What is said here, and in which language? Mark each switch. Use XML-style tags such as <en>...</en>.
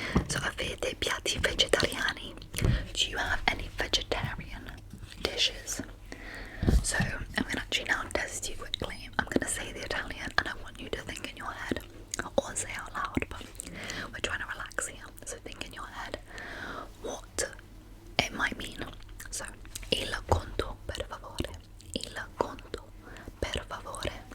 <it>So avete piatti vegetariani?</it> <en>Do you have any vegetarian dishes? So I'm going to actually now test you quickly. I'm going to say the Italian and I want you to think in your head, or say out loud, but we're trying to relax here, so think in your head what it might mean.</en> <it>So il conto per favore, il conto per favore.</it>